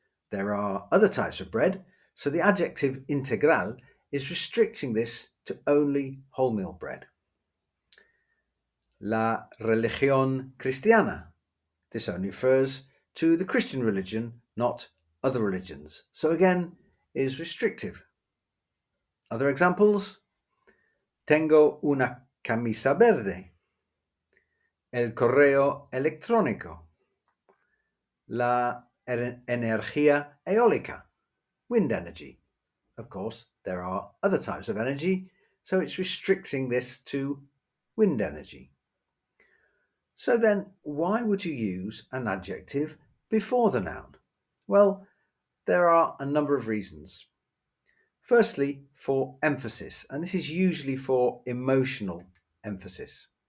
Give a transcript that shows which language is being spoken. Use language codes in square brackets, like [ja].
[en] There are other types of bread, so the adjective integral is restricting this to only wholemeal bread. [es] La religión cristiana. [en] This only refers to the Christian religion, not other religions. So again, is restrictive. Other examples: [es] tengo una camisa verde, el correo electrónico, la energía eólica, [en] wind energy. Of course, there are other types of energy, so it's restricting this to wind energy. So then, why would you use an adjective before the noun? Well, there are a number of reasons. Firstly, for emphasis, and this is usually for emotional emphasis.